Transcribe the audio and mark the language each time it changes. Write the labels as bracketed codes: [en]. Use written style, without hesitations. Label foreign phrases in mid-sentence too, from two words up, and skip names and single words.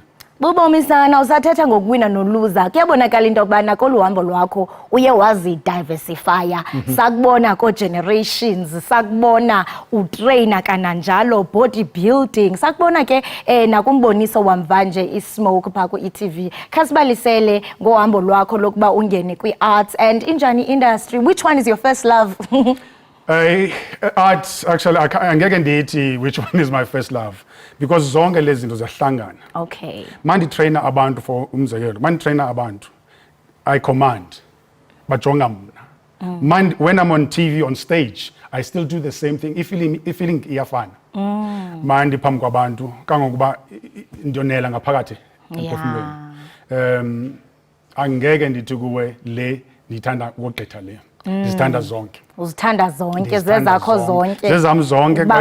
[xh] Bubomi sana usathetha ngokuwina noluza kuyabonakala into yokubana kolu hambo lwakho uye wazi-diversifya sakubona ko-generations sakubona utrayina kananjalo bodybuilding sakubona ke nakumboniso wamvanje i-smoke phaa ku-e.tv. Khasibalisele ngohambo lwakho lokuba ungene kwi- [en] arts and [xh] injani industry. [en] Which one is your first love? Art actually [xh] angeke ndithi [en] which one is my first love because [xh] zonke lezi zinto ziyahlangana. [en] Okay. [xh] Manditrainer abantu for umzekelo manditrainer abantu [en] I command [xh] bajonga mna. [en] When I'm on TV on stage I still do the same thing feeling iyafana. [xh] Mandi phambi kwabantu kangokuba ndiyonela ngaphakathi emphefumulweni. Angeke ndithi kuwe le ndiyithanda ukogqitha leyo ndizithanda zonke uzithanda zonke Ndizithanda zezakho zonke zezam zonke kwaye